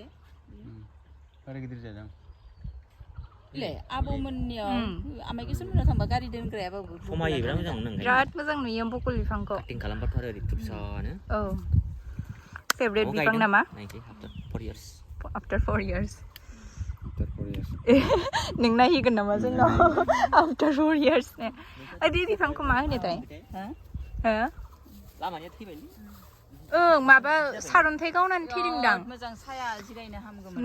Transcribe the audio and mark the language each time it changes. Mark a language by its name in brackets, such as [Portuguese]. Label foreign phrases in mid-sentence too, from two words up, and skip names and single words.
[Bodo] बारा गिदिर जादों ले आबौमोननियाव आमाइगिसोमोननाव थांबा गारि दोनग्रायाबाबो समायोब्रा मोजां मोनो बिराद मोजां नुयो बकुल बिफांखौ काटिं खालामबाथ' आरो ओरै थुबसानो औ फेभरेट बिफां नामा [English] नायनोसै after 4 years after 4 years [Bodo] नों नायहैगोन नामा जोंनाव [English] after 4 years [Bodo] ने ओइ बे बिफांखौ मा होनोथाय हो लामानिया थैबायलै ओं माबा सारन्थाइ गावनानै थैदोंदां मोजां साया जिरायनो हामगौमोन